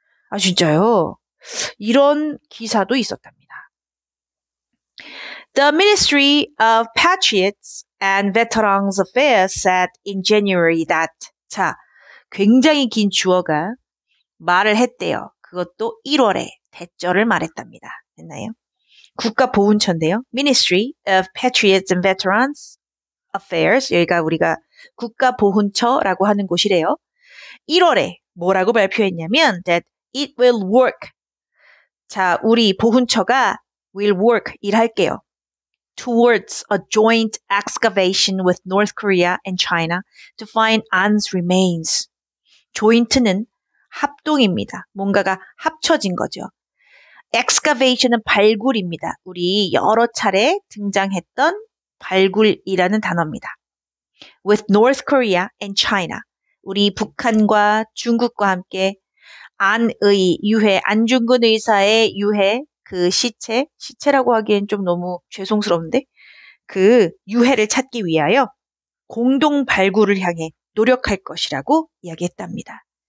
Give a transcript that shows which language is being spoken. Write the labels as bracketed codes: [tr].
[ko] 아, 진짜요? 이런 기사도 있었답니다. [en] The Ministry of Patriots and Veterans Affairs said in January that, [ko] 자, 굉장히 긴 주어가 말을 했대요. 그것도 1월에 대절을 말했답니다. 됐나요? 국가보훈처인데요. [en] Ministry of Patriots and Veterans Affairs. [ko] 여기가 우리가 국가보훈처라고 하는 곳이래요. 1월에 뭐라고 발표했냐면 [en] that it will work. [ko] 자, 우리 보훈처가 will work, 일할게요. [en] Towards a joint excavation with North Korea and China to find Ann's remains. [ko] joint는 합동입니다. 뭔가가 합쳐진 거죠. excavation은 발굴입니다. 우리 여러 차례 등장했던 발굴이라는 단어입니다. [en] With North Korea and China. [ko] 우리 북한과 중국과 함께 안의 유해, 안중근 의사의 유해, 그 시체라고 하기엔 좀 너무 죄송스러운데, 그 유해를 찾기 위하여 공동 발굴을 향해 노력할 것이라고 이야기했답니다.